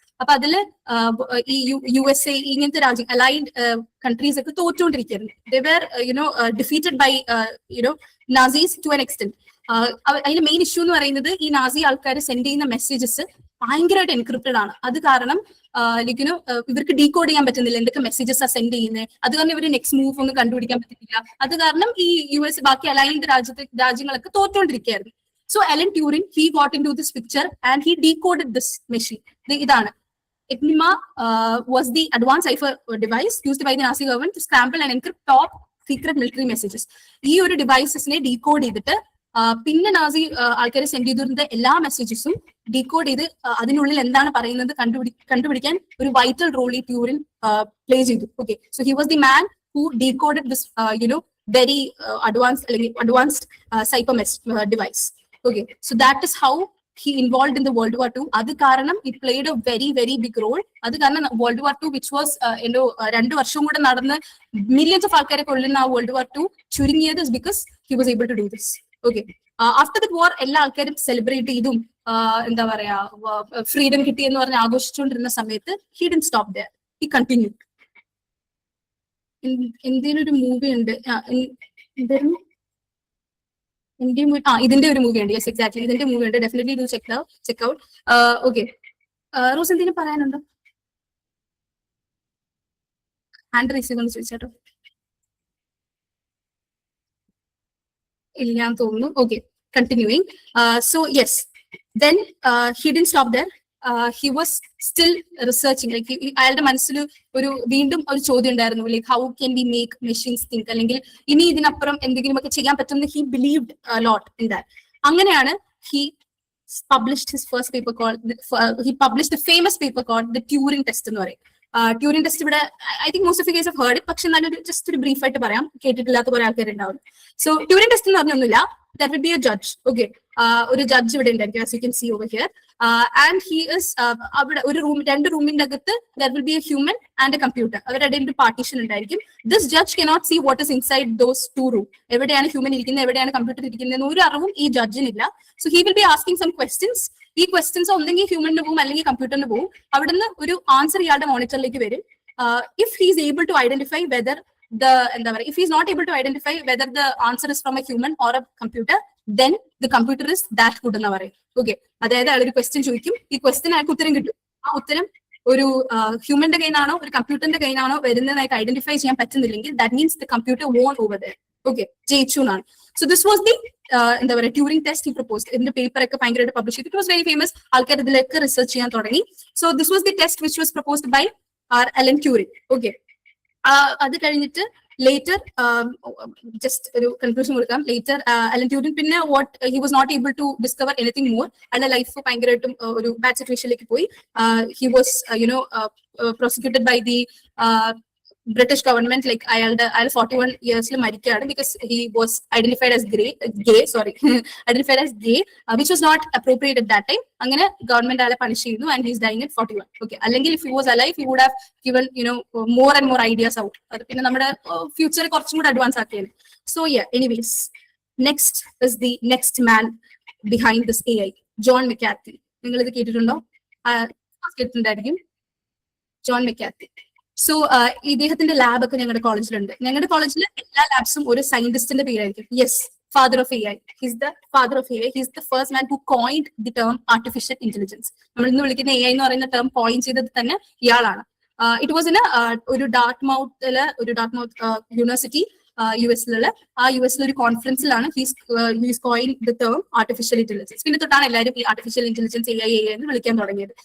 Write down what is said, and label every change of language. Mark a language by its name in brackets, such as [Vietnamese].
[Malayalam] അപ്പൊ അതില് ഈ USA ഇങ്ങനത്തെ രാജ്യം അലൈൻഡ് കൺട്രീസ് ഒക്കെ തോറ്റുകൊണ്ടിരിക്കുകയായിരുന്നു. [English] they were defeated by Nazis to an extent. [Malayalam] അതിന്റെ മെയിൻ ഇഷ്യൂ എന്ന് പറയുന്നത് ഈ നാസി ആൾക്കാർ സെൻഡ് ചെയ്യുന്ന മെസ്സേജസ് ഭയങ്കരമായിട്ട് എൻക്രിപ്റ്റഡ് ആണ്. അത് കാരണം ഇവർക്ക് ഡീകോഡ് ചെയ്യാൻ പറ്റുന്നില്ല എന്തൊക്കെ മെസ്സേജസ് ആ സെൻഡ് ചെയ്യുന്നത്. അത് കാരണം ഇവര് നെക്സ്റ്റ് മൂവ് ഒന്നും കണ്ടുപിടിക്കാൻ പറ്റുന്നില്ല. അത് കാരണം ഈ US ബാക്കി അലൈൻഡ് രാജ്യങ്ങളൊക്കെ തോറ്റുകൊണ്ടിരിക്കുകയായിരുന്നു. So Allen Turing [English] he got into this picture and he decoded this machine. [Malayalam] ഇതാണ് [English] Enigma was the advanced cipher device used by the Nazi government to scramble and encrypt top secret military messages. [Malayalam] ഈ ഒരു ഡിവൈസസിനെ decode ചെയ്തിട്ട് പിന്നെ Nazi ആൾക്കാരെ send ചെയ്തിരുന്ന എല്ലാ മെസ്സേജസും decode ചെയ്ത് അതിനുള്ളിൽ എന്താണ് പറയുന്നത് കണ്ടുപിടിക്കാൻ ഒരു വൈറ്റൽ റോൾ ഈ ട്യൂറിൻ പ്ലേ ചെയ്തു. Okay, [English] So he was the man who decoded this very advanced cipher device. Okay, so that is how he involved in the World War II. [Malayalam] അത് കാരണം [English] it played a very very big role. [Malayalam] അത് കാരണം [English] World War II which was 2 [Malayalam] വർഷം കൂടെ നടന്ന് [English] millions of [Malayalam] ആൾക്കാരെ കൊല്ലുന്ന ആ [English] World War II [Malayalam] ചുരുങ്ങിയത് [English] is because he was able to do this. Okay. After that war [Malayalam] എല്ലാ ആൾക്കാരും സെലിബ്രേറ്റ് ചെയ്തും എന്താ പറയാ ഫ്രീഡം കിട്ടി എന്ന് പറഞ്ഞ് ആഘോഷിച്ചുകൊണ്ടിരുന്ന സമയത്ത് [English] he didn't stop there. He continued. [Malayalam] ഇന്ത്യയിൽ ഒരു മൂവി ഉണ്ട്, എന്തായിരുന്നു ഇതിന്റെ ഒരു മൂവി ഉണ്ട്. [English] yes exactly, [Malayalam] ഇതിന്റെ മൂവി ഉണ്ട്. [English] Definitely do check out. [Malayalam] Okay, rose എന്തെങ്കിലും പറയാനുണ്ടോ? ഹാൻഡ് റൈസ് ചെയ്തെന്ന് ചോദിച്ചാട്ടോ. ഇല്ലാന്ന് തോന്നുന്നു. [English] Okay, continuing. So yes, then he didn't stop there. He was still researching. [Malayalam] Like അയാളുടെ മനസ്സിൽ വീണ്ടും ഒരു ചോദ്യം ഉണ്ടായിരുന്നു, like [English] how can we make machines think, [Malayalam] അല്ലെങ്കിൽ ഇനി ഇതിനപ്പുറം എന്തെങ്കിലും ഒക്കെ ചെയ്യാൻ പറ്റുമെന്ന് [English] He believed lot in that. [Malayalam] അങ്ങനെയാണ് [English] he published his first paper called he published the famous paper called the Turing test [Malayalam] എന്ന് പറയും. ട്യൂറിംഗ് ടെസ്റ്റ് ഇവിടെ [English] I think most of you guys have heard it, [Malayalam] പക്ഷെ നല്ലൊരു just ഒരു brief ആയിട്ട് പറയാം, കേട്ടിട്ടില്ലാത്ത കുറെ ആൾക്കാരുണ്ടാവും. [English] so Turing test [Malayalam] എന്ന് പറഞ്ഞൊന്നുമില്ല, [English] That will be a judge. Okay, [Malayalam] ഒരു ജഡ്ജ് ഇവിടെ ഉണ്ടായിരിക്കും, [English] As you can see over here. And he is [Malayalam] അവിടെ ഒരു രണ്ട് റൂമിന്റെ അകത്ത് [English] That will be a human and a computer. [Malayalam] അവരുടെ ഇടയിൽ ഒരു പാർട്ടീഷൻ ഉണ്ടായിരിക്കും. [English] This judge cannot see what is inside those two room. [Malayalam] എവിടെയാണ് ഹ്യൂമൻ ഇരിക്കുന്നത്, എവിടെയാണ് കമ്പ്യൂട്ടർ ഇരിക്കുന്നത് എന്ന് ഒരു അറിവും ഈ ജഡ്ജിനില്ല. [English] So he will be asking some questions. [Malayalam] ഈ ക്വസ്റ്റ്യൻസ് ഒന്നെങ്കിൽ ഹ്യൂമനിന് പോകും അല്ലെങ്കിൽ കമ്പ്യൂട്ടറിന് പോകും. അവിടുന്ന് ഒരു ആൻസർ ഇയാളുടെ മോണിറ്ററിലേക്ക് വരും. [English] If he is able to identify whether if he is not able to identify whether the answer is from a human or a computer, then the computer is that good [Malayalam] എന്ന് പറയും. Okay, അതായത് അയാൾ ഒരു question ചോദിക്കും, ഈ question അയാൾക്ക് ഉത്തരം കിട്ടും. ആ ഉത്തരം ഒരു ഹ്യൂമന്റെ കയ്യിലാണോ ഒരു കമ്പ്യൂട്ടറിന്റെ കയ്യിലാണോ വരുന്നതായിട്ട് ഐഡന്റിഫൈ ചെയ്യാൻ പറ്റുന്നില്ലെങ്കിൽ [English] That means the computer won over there. [Malayalam] Okay, ജയിച്ചു എന്നാണ്. സോ ദിസ് വാസ് ദി എന്താ പറയുക ട്യൂറിംഗ് ടെസ്റ്റ് ഹി പ്രപ്പോസ്ഡ്. ഇതിന്റെ പേപ്പർ ഒക്കെ ഭയങ്കരമായിട്ട് പബ്ലിഷ് ചെയ്തു. [English] It was very famous. [Malayalam] ആൾക്കാർ ഇതിലൊക്കെ റിസർച്ച് ചെയ്യാൻ തുടങ്ങി. [English] So this was the test which was proposed by Alan Turing. [Malayalam] Okay, അത് കഴിഞ്ഞിട്ട് ലേറ്റർ ജസ്റ്റ് ഒരു കൺക്ലൂഷൻ കൊടുക്കാം. ലേറ്റർ [English] Alan Turing [Malayalam] പിന്നെ [English] he was not able to discover anything more. [Malayalam] അയാളുടെ ലൈഫ് ഭയങ്കരമായിട്ടും ഒരു ബാഡ് സിറ്റുവേഷനിലേക്ക് പോയി. [English] He was prosecuted by the British government. Like [Malayalam] അയാൾ [English] 41 yearsൽ [Malayalam] മരിക്കുകയാണ് [English] because he was identified as gay identified as gay, which was not appropriate at that time. [Malayalam] അങ്ങനെ government അയാളെ punish ചെയ്യുന്നു [English] and he is dying at 41. Okay, [Malayalam] അല്ലെങ്കിൽ [English] if he was alive he would have given more and more ideas out. [Malayalam] അത് പിന്നെ നമ്മുടെ future കുറച്ചും കൂടെ advance ആക്കിയാണ്. [English] So yeah, anyways, next is the next man behind this AI, John McCarthy. [Malayalam] നിങ്ങൾ ഇത് കേട്ടിട്ടുണ്ടോ? കേട്ടിട്ടുണ്ടായിരിക്കും, John മെക്കാർത്തി. So ഇദ്ദേഹത്തിന്റെ ലാബ് ഒക്കെ ഞങ്ങളുടെ കോളേജിലുണ്ട്. ഞങ്ങളുടെ കോളേജിൽ എല്ലാ ലാബ്സും ഒരു സയന്റിസ്റ്റിന്റെ പേരായിരിക്കും. Yes, [English] father of AI. He's the father of AI. He's the first man who coined the term artificial intelligence. [Malayalam] നമ്മൾ ഇന്ന് വിളിക്കുന്ന AI എന്ന് പറയുന്ന ടേം കോയിൻ ചെയ്തത് തന്നെ ഇയാളാണ്. [English] it was in [Malayalam] ഒരു ഡാർട്ട്മൗത്ത് യൂണിവേഴ്സിറ്റി യുഎസിലുള്ള ഒരു കോൺഫറൻസിലാണ് [English] He's coin the term artificial intelligence. [Malayalam] പിന്നെ തൊട്ടാണ് എല്ലാവരും ഈ ആർട്ടിഫിഷ്യൽ ഇന്റലിജൻസ് AI എന്ന് വിളിക്കാൻ തുടങ്ങിയത്.